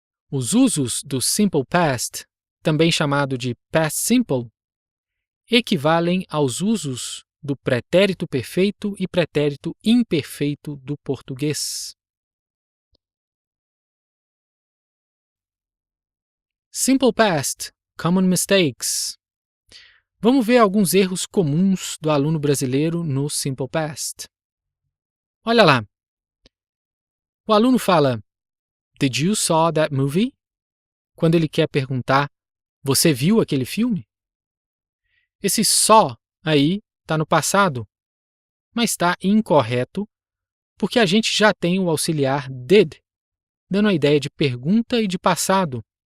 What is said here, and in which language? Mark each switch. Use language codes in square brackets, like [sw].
[pt] Os usos do simple past, também chamado de past simple, equivalem aos usos do pretérito perfeito e pretérito imperfeito do português. [en] Simple past, common mistakes. [pt] Vamos ver alguns erros comuns do aluno brasileiro no simple past. Olha lá. O aluno fala, [en] "Did you saw that movie?" [pt] Quando ele quer perguntar, "Você viu aquele filme?" Esse saw aí está no passado, mas está incorreto porque a gente já tem o auxiliar did, dando a ideia de pergunta e de passado.